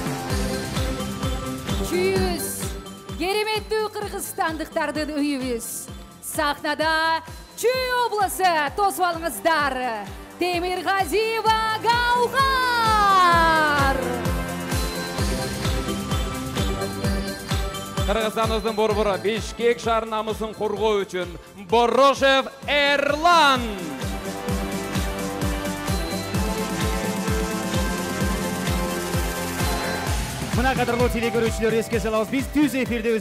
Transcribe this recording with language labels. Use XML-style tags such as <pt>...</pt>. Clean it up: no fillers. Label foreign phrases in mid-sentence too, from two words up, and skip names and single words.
<ky>Кереметтүү кыргызстандыктардын үйүбүз. Сахнада Чүй облысы тосып алыңыздар. Темирғазиева Гауһар. Кыргызстаныбыздын борбору Бишкек шаар намысын коргоо үчүн Борошев Эрлан. Мына кадрлуу телекөрүүчүлөр, эске салабыз, биз түз эфирдебиз.</ky>